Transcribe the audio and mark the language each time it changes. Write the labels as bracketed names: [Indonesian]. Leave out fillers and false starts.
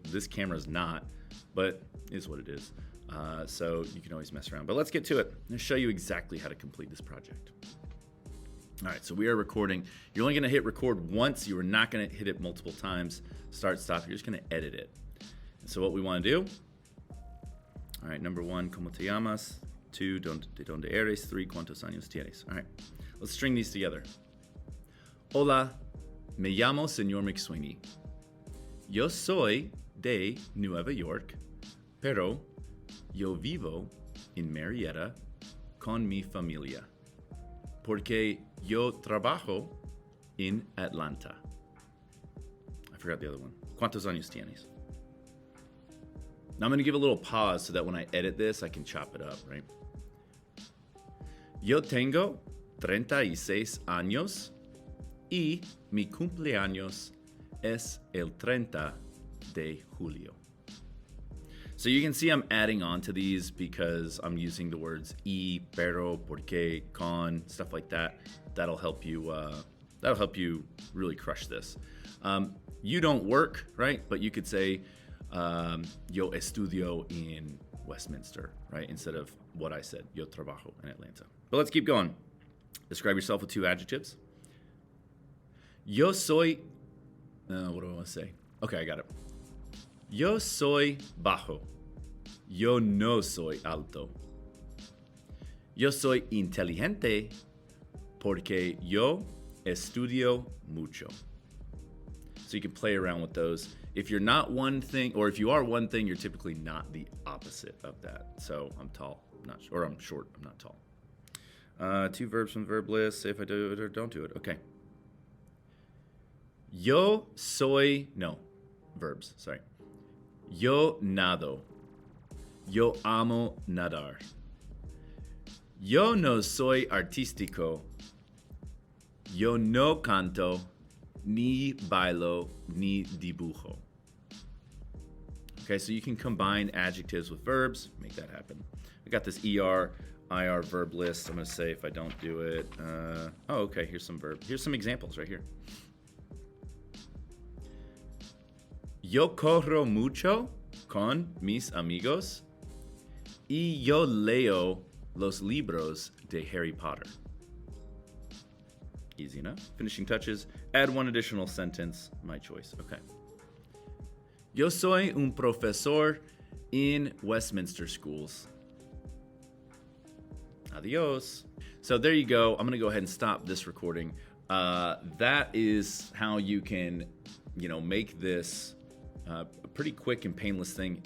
[English] This camera's not, but it is what it is. So you can always mess around. But let's get to it. I'm gonna show you exactly how to complete this project. All right, so we are recording. You're only gonna hit record once. You are not gonna hit it multiple times. Start, stop. You're just gonna edit it. And so what we wanna do, all right, number 1, [Spanish] ¿cómo te llamas? 2, ¿de dónde eres? 3, ¿cuántos años tienes? [English] All right, let's string these together. [Spanish] Hola, me llamo Señor McSweeney. Yo soy de Nueva York, pero yo vivo en Marietta con mi familia, porque yo trabajo en Atlanta. [English] I forgot the other one. [Spanish] ¿Cuántos años tienes? [English] Now I'm gonna give a little pause so that when I edit this, I can chop it up, right? [Spanish] Yo tengo 36 años y mi cumpleaños es el 30 de julio. [English] So you can see I'm adding on to these because I'm using the words y, pero, porque, con, stuff like that. That'll help you really crush this. You don't work, right? But you could say, [Spanish] yo estudio [English] in Westminster, right? Instead of what I said, [Spanish] yo trabajo [English] in Atlanta. But let's keep going. Describe yourself with 2 adjectives. [Spanish] Yo soy, [English] what do I want to say? Okay, I got it. [Spanish] Yo soy bajo. Yo no soy alto. Yo soy inteligente porque yo estudio mucho. [English] So you can play around with those. If you're not one thing, or if you are one thing, you're typically not the opposite of that. So I'm tall, or I'm short, I'm not tall. 2 verbs from the verb list. Say if I do it or don't do it. Okay. [Spanish] Yo soy, no, [English] verbs, sorry. [Spanish] Yo nado. Yo amo nadar. Yo no soy artístico. Yo no canto, ni bailo, ni dibujo. [English] Okay, so you can combine adjectives with verbs, make that happen. I got this ER, IR verb list. I'm gonna say if I don't do it. Oh, okay, here's some verbs. Here's some examples right here. [Spanish] Yo corro mucho con mis amigos y yo leo los libros de Harry Potter. [English] Easy enough. Finishing touches. Add 1 additional sentence. My choice. Okay. [Spanish] Yo soy un profesor in Westminster schools. [English] Adios. So there you go. I'm gonna go ahead and stop this recording. That is how you can, make this a pretty quick and painless thing.